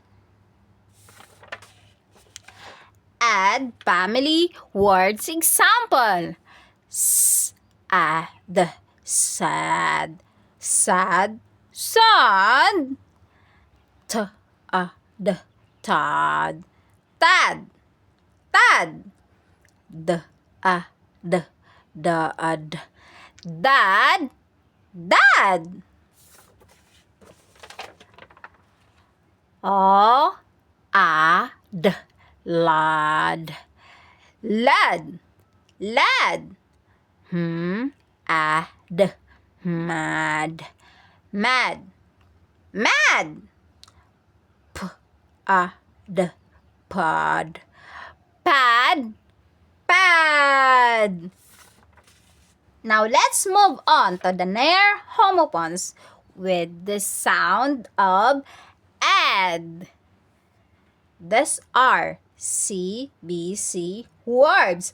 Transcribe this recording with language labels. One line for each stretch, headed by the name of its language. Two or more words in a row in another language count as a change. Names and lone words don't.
English: Add family words example. Sad, sad, sad, sad. Tad, tad, tad, tad. D, dad, dad, dad. O, ad, lad, lad, lad. Ad, mad, mad, mad. Ad, pod, pad, pad. Now let's move on to the near-homophones with the sound of add. These are CVC words.